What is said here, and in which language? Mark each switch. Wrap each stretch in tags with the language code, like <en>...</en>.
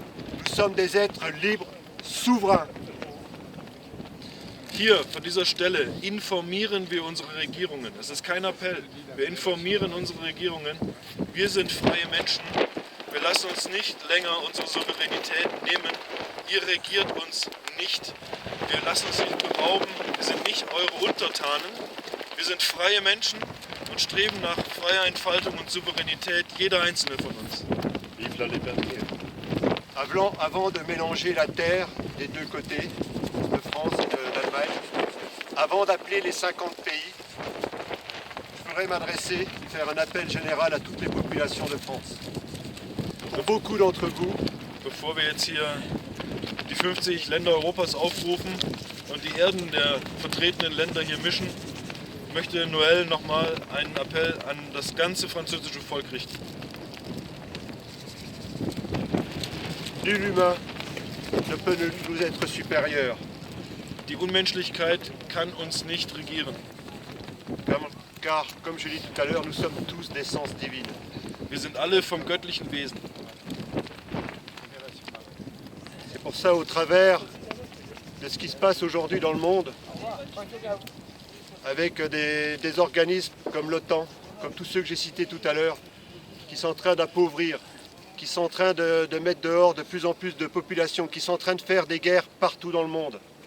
<fr>Nous sommes des êtres libres, souverains.</fr> <de>Hier, von dieser Stelle, informieren wir unsere Regierungen. Es ist kein Appell. Wir informieren unsere Regierungen. Wir sind freie Menschen. Wir lassen uns nicht länger unsere Souveränität nehmen. Ihr regiert uns nicht. Wir lassen uns nicht berauben. Wir sind nicht eure Untertanen. Wir sind freie Menschen und streben nach freier Entfaltung und Souveränität, jeder einzelne von uns.</de> <fr>Vive la liberté. Avant de mélanger la terre des 2 côtés, de France et d'Allemagne, avant d'appeler les 50 pays, je voudrais m'adresser, faire un appel général à toutes les populations de France. Pour beaucoup d'entre vous,</fr> <de>Bevor wir jetzt hier die 50 Länder Europas aufrufen und die Erden der vertretenen Länder hier mischen, möchte Noël nochmal einen Appell an das ganze französische Volk richten.</de> <fr>nul humain ne peut nous être supérieur.</fr> <de>Die Unmenschlichkeit kann uns nicht regieren.</de> <fr>Car, comme je l'ai dit tout à l'heure, nous sommes tous d'essence divine.</fr> <de>Wir sind alle vom göttlichen Wesen.</de> <fr>C'est pour ça, au travers de ce qui se passe aujourd'hui dans le monde, avec des organismes comme l'OTAN, comme tous ceux que j'ai cités tout à l'heure, qui sont en train d'appauvrir, qui sont en train de mettre dehors de plus en plus de populations, qui sont en train de faire des guerres partout dans le monde.</fr>